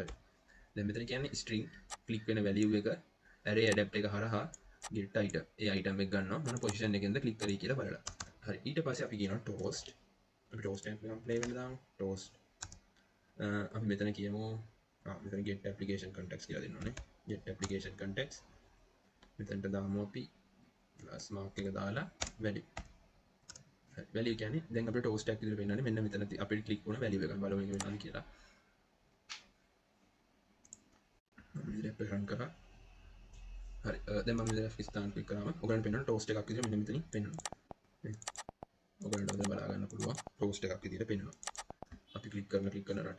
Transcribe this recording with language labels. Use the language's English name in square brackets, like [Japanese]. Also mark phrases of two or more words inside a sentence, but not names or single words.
[Sinhala] දැන් මෙතන කියන්නේ [English] string click [Sinhala] වෙන value එක [English] array adapter [Sinhala] එක හරහා [English] get item [Sinhala] ඒ item එක ගන්නවා මොන position එකෙන්ද click කරේ කියලා බලලා හරි ඊට පස්සේ අපි කියනවා toast අපි toast එකක් play වෙන්න දාමු toast අපි මෙතන කියමු මෙතන [English] get application context [Sinhala] කියලා දෙන්න ඕනේ [English] get application context [Sinhala] මෙතනට දාමු අපි [English] plus mark [Sinhala] එක දාලා value value කියන්නේ දැන් අපිට toast එකක් විදිහට පෙන්නන්නේ මෙන්න මෙතන අපිට click වුණ value එක බලමු මේක වෙනවද කියලා මම ඉතින් රන් කරා හරි දැන් මම ඉතින් F ස්ථාන click කරාම ඔයගලන්ට පෙන්නන toast එකක් විදිහට මෙන්න මෙතනින් පෙන්නනවා ඔයගලන්ට දැන් බලා ගන්න පුළුවන් toast එකක් විදිහට පෙන්නනවා අපි click කරන රට